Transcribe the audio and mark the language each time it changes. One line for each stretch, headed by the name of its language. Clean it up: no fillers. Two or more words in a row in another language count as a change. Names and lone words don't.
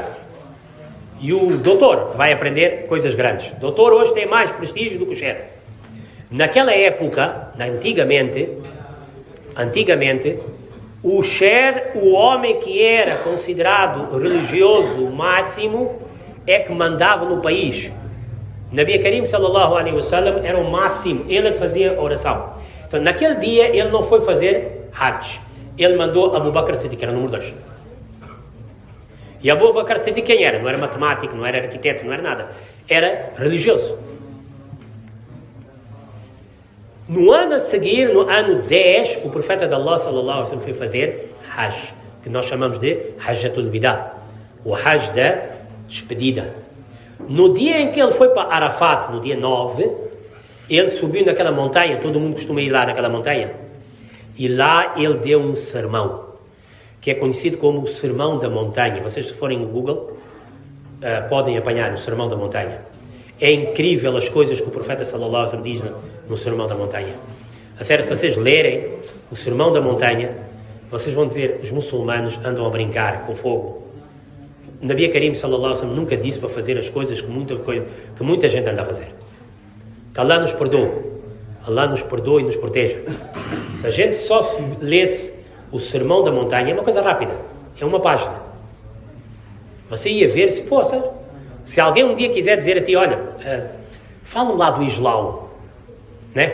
Portuguese: E o doutor vai aprender coisas grandes. O doutor hoje tem mais prestígio do que o Sher. Naquela época, antigamente, o Sher, o homem que era considerado religioso máximo, é que mandava no país.
Arabic: نبي كريم صلى الله عليه وسلم
Portuguese: era o máximo, ele que fazia oração. Então, naquele dia, ele não foi fazer Hajj. Ele mandou Abu Bakr Siddiq, que era o número 2. E Abu Bakr Siddiq quem era? Não era matemático, não era arquiteto, não era nada. Era religioso. No ano a seguir, no ano 10, o profeta de Allah
Arabic: صلى الله عليه وسلم
Portuguese: foi fazer Hajj, que nós chamamos de
Arabic: حجة الوداع,
Portuguese: o Hajj da despedida. No dia em que ele foi para Arafat, no dia 9, ele subiu naquela montanha, todo mundo costuma ir lá naquela montanha, e lá ele deu um sermão, que é conhecido como o Sermão da Montanha. Vocês, se forem no Google, podem apanhar o Sermão da Montanha. É incrível as coisas que o profeta
Arabic: صلى الله عليه وسلم
Portuguese: diz no Sermão da Montanha. A sério, se vocês lerem o Sermão da Montanha, vocês vão dizer, os muçulmanos andam a brincar com fogo.
Arabic: نبي كريم صلى الله عليه وسلم
Portuguese: nunca disse para fazer as coisas que muita gente anda a fazer. Que Allah nos perdoe. Allah nos perdoe e nos proteja. Se a gente só lesse o Sermão da Montanha, é uma coisa rápida. É uma página. Você ia ver, se alguém um dia quiser dizer a ti, olha, fala lá do Islão, né?